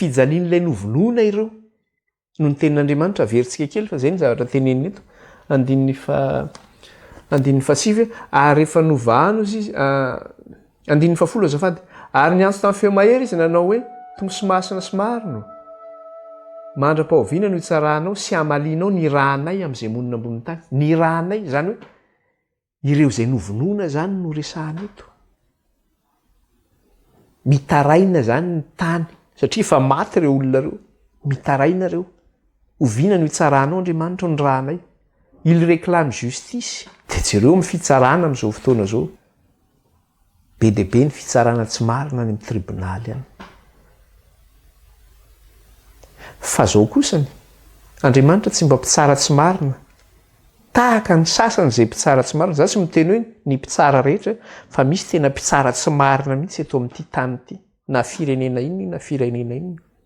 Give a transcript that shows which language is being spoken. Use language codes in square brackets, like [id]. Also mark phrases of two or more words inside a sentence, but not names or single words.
[mg] fijalian'ilay novonoina ireo noho ny tenin'Andriamanitra averintsika kely fa zay ny zavatra tenenina eto andin'ny fasivy ary rehefa novahano izy andin'ny fafolo azafady ary niantso tamin'ny feo mahery izy nanao hoe tombo sy masina sy marino mandra-pahoviana no hitsarahanao sy hamalinao ny rahanay amin'izay monina ambony tany ny rahanay zany hoe ireo zay novonoina zany no resahana eto mitaraina zany ny tany satria efa maty ireo olona reo mitaraina ireo oviana no hitsarahanao Andriamanitra ny rahanay [fr] il réclame justice [mg] dia jereo amin'ny fitsarana amin'izao fotoana zao be dia be ny fitsarana tsy marina any amin'ny tribonaly any fa zao kosany Andriamanitra tsy mba mpitsara tsy marina tahaka ny sasany zay mpitsara tsy marina za tsy miteny hoe ny mpitsara rehetra fa misy tena mpitsara tsy marina mihitsy eto amin'ity tany ity na firenena inona na firenena inona